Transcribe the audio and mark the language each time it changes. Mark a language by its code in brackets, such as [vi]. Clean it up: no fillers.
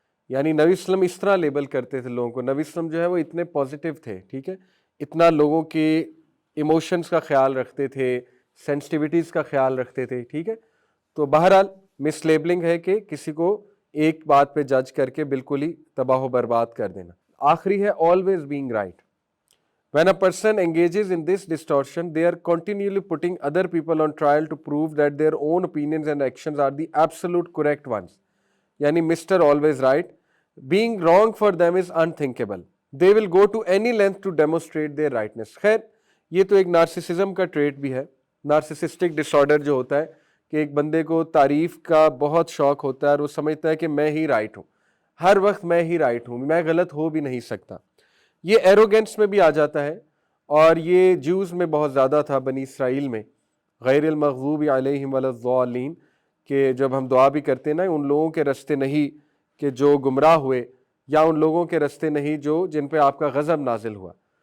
[ur] یعنی نبی صلی اللہ علیہ وسلم اس طرح لیبل کرتے تھے لوگوں کو. نبی صلی اللہ علیہ وسلم جو ہے وہ اتنے پازیٹیو تھے، ٹھیک ہے، اتنا لوگوں کے ایموشنز کا خیال رکھتے تھے، سینسٹیوٹیز کا خیال رکھتے تھے، ٹھیک ہے. تو بہرحال مس لیبلنگ ہے کہ کسی کو ایک بات پہ جج کر کے بالکل ہی تباہ و برباد کر دینا. آخری ہے [en] always being right. When a person engages in this distortion, they are continually putting other people on trial to prove that their own opinions and actions are the absolute correct ones. [ur] یعنی [en] Mr. always right. Being wrong for them is unthinkable. They will go to any length to demonstrate their rightness. [ur] خیر یہ تو ایک narcissism کا treat بھی ہے، نارسسسٹک ڈس order جو ہوتا ہے کہ ایک بندے کو تعریف کا بہت شوق ہوتا ہے اور وہ سمجھتا ہے کہ میں ہی رائٹ ہوں، ہر وقت میں ہی رائٹ ہوں، میں غلط ہو بھی نہیں سکتا. یہ ایروگینس میں بھی آ جاتا ہے اور یہ جوز میں بہت زیادہ تھا، بنی اسرائیل میں، [ar] غیر المغضوب علیہم ولا الضالین، [ur] کہ جب ہم دعا بھی کرتے ہیں نا، ان لوگوں کے رستے نہیں کہ جو گمراہ ہوئے، یا ان لوگوں کے رستے نہیں جو جن پہ آپ کا غضب نازل ہوا.